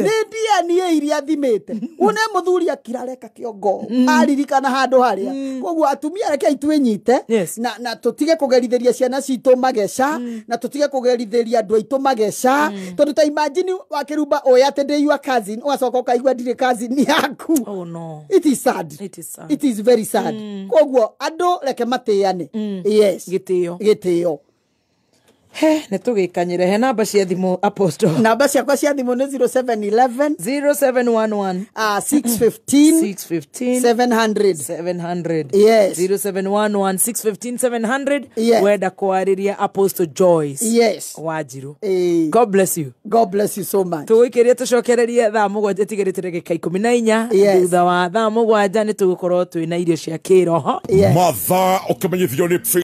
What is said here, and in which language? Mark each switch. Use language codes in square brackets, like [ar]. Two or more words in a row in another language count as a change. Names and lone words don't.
[ki] nĩ DNA iria thimĩte une mũthuri akirareka kĩongo aririkana handũ harĩa koguo atumia reke itwĩnyite na tũtige kũgerithĩria ciana citũ mageca na tũtige kũgerithĩria andũ aitũ mageca tondũ ta imagine wakĩrumba oya atĩ ndĩ [en] your cousin [ki] ũgacoka ũkaigua ndirĩ cousin yaku [en] it is sad it is very sad [ki] koguo andũ reke matĩane yes gĩtĩo he nĩ tũgĩkanyĩre he namba cia thimũ apostle namba ciakwa cia thimũ nĩ 0711 0711 615 700 yes 0711 615 700 wenda kwarĩria apostle Joyce yes Wanjiru [en] God bless you so much [ki] tũgũikĩria tũcokererie thaa mũgwanja tigĩrĩte ndagĩka 14 thutha wa thaa mũgwanja nĩ tũgũkorwo twĩna irio cia kĩroho mathaa ũkĩmenyithio nĩ